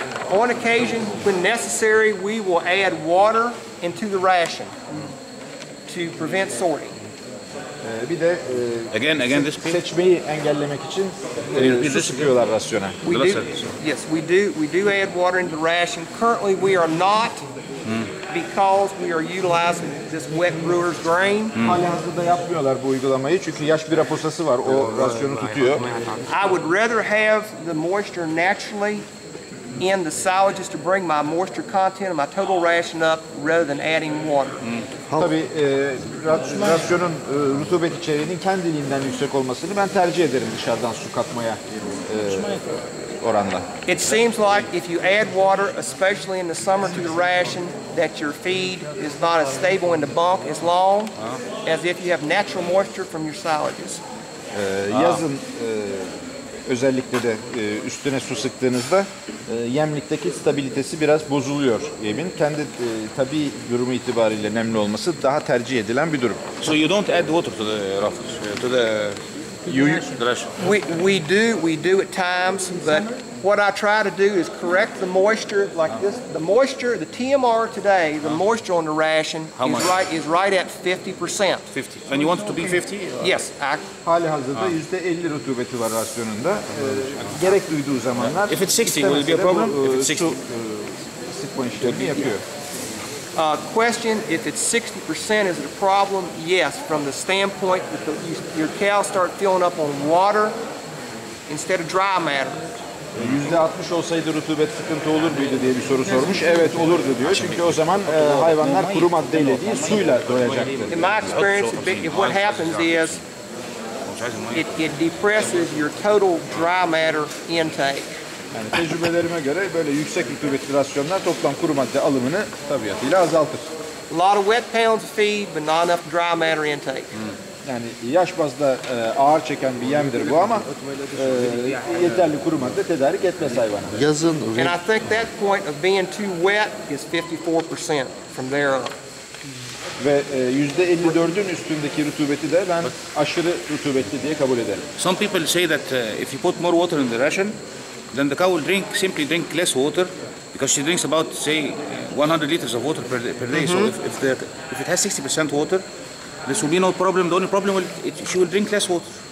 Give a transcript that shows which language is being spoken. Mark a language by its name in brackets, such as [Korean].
[English] On occasion, when necessary, we will add water into the ration to prevent sorting. [Turkish] Bir de [English] Again this pig. [Turkish] seçmeyi engellemek için su sıkıyorlar rasyona. [English] Yes, we do add water into the ration. Currently, we are not because we are utilizing this wet brewer's grain. [Turkish] Halihazırda yapmıyorlar bu uygulamayı çünkü yaş bira posası var. O rasyonu tutuyor. [English] I would rather have the moisture naturally in the silages to bring my moisture content of my total ration up rather than adding water. [Turkish] Tabii rasyonun rutubet içeriğinin kendiliğinden yüksek olmasını ben tercih ederim dışarıdan su katmaya oranla. [English] It seems like if you add water, especially in the summer to the ration, that your feed is not as stable in the bunk as long as if you have natural moisture from your silages. [Turkish] Yazın özellikle de üstüne su sıktığınızda yemlikteki stabilitesi biraz bozuluyor yemin. Kendi tabii durumu itibariyle nemli olması daha tercih edilen bir durum. [English] So you don't add water to the roughage, to the ration. We do at times, but what I try to do is correct the moisture like this. The moisture, the TMR today, the moisture on the ration is right at 50%. 50. And you want it to be 50? Yes, [Turkish] Hali hazırda %50 rutubeti var rasyonunda. Gerek duyduğu zamanlar [English] If it's 60, will it be a problem? If it's 60. [Turkish] Su sıkma işlemini yapıyor. [English] question, if it's 60%, is it a problem? Yes, from the standpoint that your cows start filling up on water instead of dry matter. [Turkish] %60 olsaydı rutubet sıkıntı olur muydu diye bir soru sormuş. Evet olurdu diyor. Çünkü o zaman hayvanlar kuru maddeyle değil suyla doyacaktı. [English] In my experience, what happens is it depresses your total dry matter intake. [Turkish] Yani tecrübelerime göre böyle yüksek rutubetli rasyonlar toplam kuru madde alımını tabiatıyla azaltır. [English] A lot of wet pounds of feed, but not enough dry matter intake. [Turkish] Yani yaş bazda ağır çeken bir yemdir bu ama yeterli kuru madde tedarik etmez hayvana. Yazın [English] And I think that point of being too wet is 54% from there up. [Turkish] Ve %54'ün üstündeki rutubeti de ben aşırı rutubetli diye kabul ederim. [English] Some people say that if you put more water in the ration, then the cow will simply drink less water because she drinks about, say, 100 liters of water per day. So if it has 60% water, this will be no problem. The only problem she will drink less water.